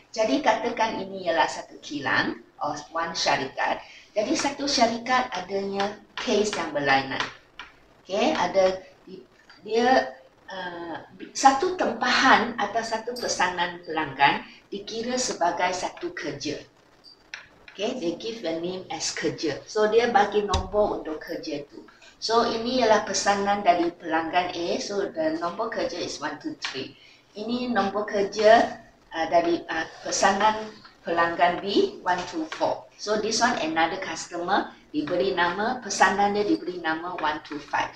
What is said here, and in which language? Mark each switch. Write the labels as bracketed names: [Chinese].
[Malay] Jadi katakan ini ialah satu kilang or one syarikat. Jadi satu syarikat adanya case yang berlainan. Okay, ada dia satu tempahan atau satu pesanan pelanggan dikira sebagai satu kerja. [English] Okay, they give the name as kerja. [Malay] So dia bagi nombor untuk kerja itu. So ini ialah pesanan dari pelanggan A. [English] So the nombor kerja is [Malay] 1, 2, 3. Ini nombor kerja dari pesanan pelanggan B 1, 2, 4. [English] So this one another customer [Malay] diberi nama, pesanan dia diberi nama 1, 2, 5.